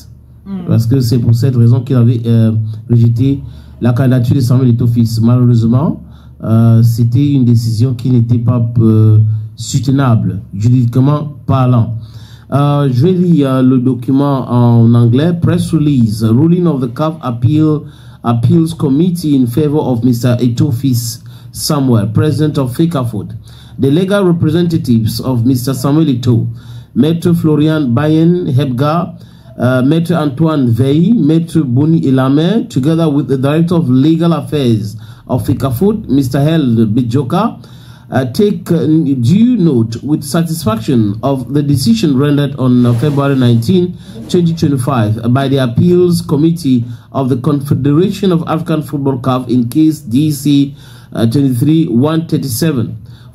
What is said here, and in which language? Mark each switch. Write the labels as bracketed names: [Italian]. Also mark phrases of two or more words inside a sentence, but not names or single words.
[French] Parce que c'est pour cette raison qu'il avait rejeté la candidature de Samuel Eto'o-Fils. Malheureusement, c'était une décision qui n'était pas soutenable, juridiquement parlant. Je vais lire le document en anglais. [English] Press release. Ruling of the CAF Appeals Committee in favor of Mr. Eto'o-Fils Samuel, President of FECAFOOT. The legal representatives of Mr. Samuel Eto'o, Maître Florian Mbanyem Ebga, Maître Antoine Veille, Maître Boni Elamé, together with the Director of Legal Affairs of FECAFOOT, Mr. Eles Mbidjoka, take due note with satisfaction of the decision rendered on February 19, 2025 by the Appeals Committee of the Confederation of African Football CAF in case DC 23-137